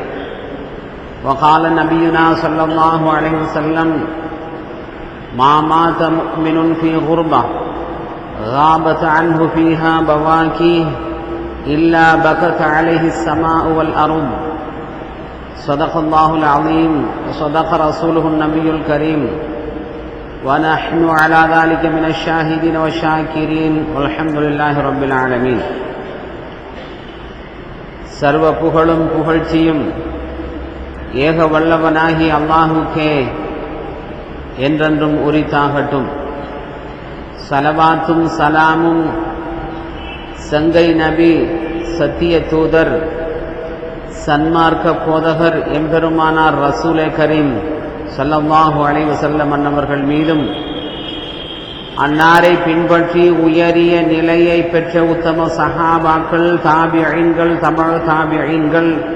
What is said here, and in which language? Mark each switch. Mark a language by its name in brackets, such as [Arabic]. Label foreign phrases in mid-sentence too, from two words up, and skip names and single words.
[Arabic] وقال نبينا صلى الله عليه وسلم: ما مات مؤمن في غربة غابت عنه فيها بواكيه إلا بكت عليه السماء والأرض. صدق الله العظيم وصدق رسوله النبي الكريم ونحن على ذلك من الشاهدين والشاكرين والحمد لله رب العالمين. [Tamil] சர்வ புகழும் புகழ்ச்சியும் ஏக வல்லவனாகி அல்லாஹுக்கே என்றென்றும் உரித்தாகட்டும். சலவாத்தும் சலாமும் சங்கை நபி, சத்திய தூதர், சன்மார்க்க போதகர் எம்பெருமானார் ரசூலே கரீம் [Arabic] صلى الله عليه وسلم [Tamil] அன்னவர்கள் மீதும், அன்னாரை பின்பற்றி உயரிய நிலையை பெற்ற உத்தம சஹாபாக்கள், தாபிஈன்கள், தபஅ தாபிஈன்கள்,